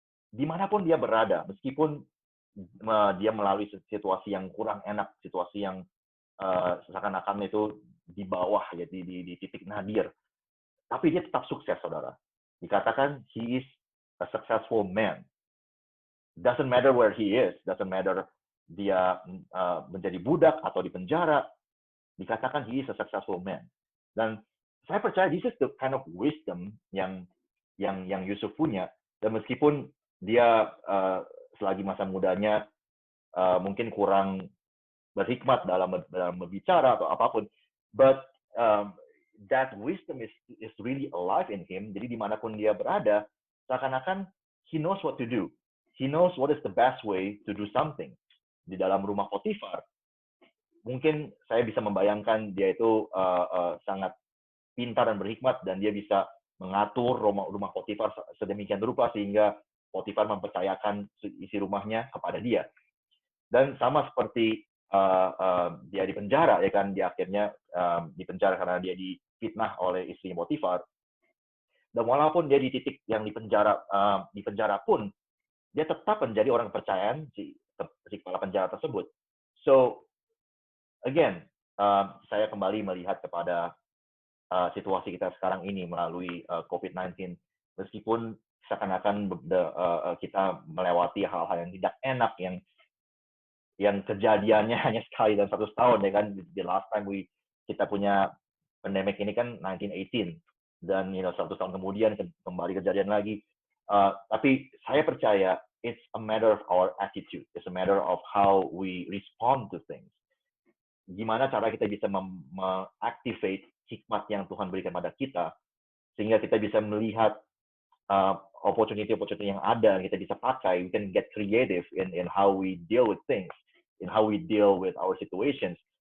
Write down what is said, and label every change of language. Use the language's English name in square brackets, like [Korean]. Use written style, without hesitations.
[Indonesian] Dimanapun dia berada, meskipun dia melalui situasi yang kurang enak, situasi yang seakan-akan itu di bawah, ya, di titik nadir, tapi dia tetap sukses, saudara. [English] Dikatakan he is a successful man. Doesn't matter where he is, doesn't matter [Indonesian] dia menjadi budak atau di penjara, dikatakan [English] he is a successful man. [Indonesian] Dan saya percaya [English] this is the kind of wisdom [Indonesian] yang Yusuf punya. Dan meskipun dia selagi masa mudanya mungkin kurang berhikmat dalam berbicara atau apapun, [English] but that wisdom is really alive in him. [Indonesian] Jadi dimanapun dia berada, seakan-akan [English] he knows what to do. He knows what is the best way to do something. [Indonesian] Di dalam rumah Potifar, mungkin saya bisa membayangkan dia itu sangat pintar dan berhikmat, dan dia bisa mengatur rumah Potifar sedemikian rupa sehingga Potifar mempercayakan isi rumahnya kepada dia. Dan sama seperti dia di penjara, ya kan, dia akhirnya di penjara karena dia difitnah oleh istri Potifar. Dan walaupun dia di titik yang di penjara pun, dia tetap menjadi orang kepercayaan si kepala penjara tersebut. So again, saya kembali melihat kepada situasi kita sekarang ini melalui COVID-19, meskipun seakan-akan kita melewati hal-hal yang tidak enak yang kejadiannya hanya sekali dalam 100 tahun, ya kan. [English] The last time [Indonesian] kita punya pandemic ini kan 1918, dan 100 tahun kemudian kembali kejadian lagi. Tapi saya percaya [English] it's a matter of our attitude, it's a matter of how we respond to things. [Indonesian] Gimana cara kita bisa mengactivate hikmat yang Tuhan berikan pada kita, sehingga kita bisa melihat opportunity yang ada, kita bisa pakai. [English] We can get creative in how we deal with things, in how we deal with our situations.